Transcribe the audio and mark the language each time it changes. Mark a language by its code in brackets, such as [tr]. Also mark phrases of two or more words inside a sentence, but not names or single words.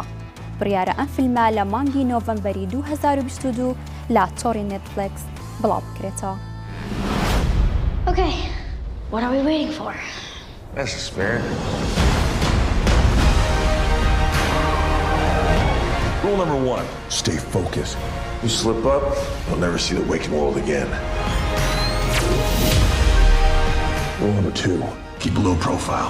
[ckb] بڕیارە ئەم فیلمە لە مانگی نۆڤەمبەری 2022 لا تۆڕی نێتفلیکس بڵاو بکرێتەوە. [en] Okay, what are we waiting for? That's the spirit. Rule number 1, stay focused. You slip up, you'll never see the waking world again. Rule number 2, keep a low profile.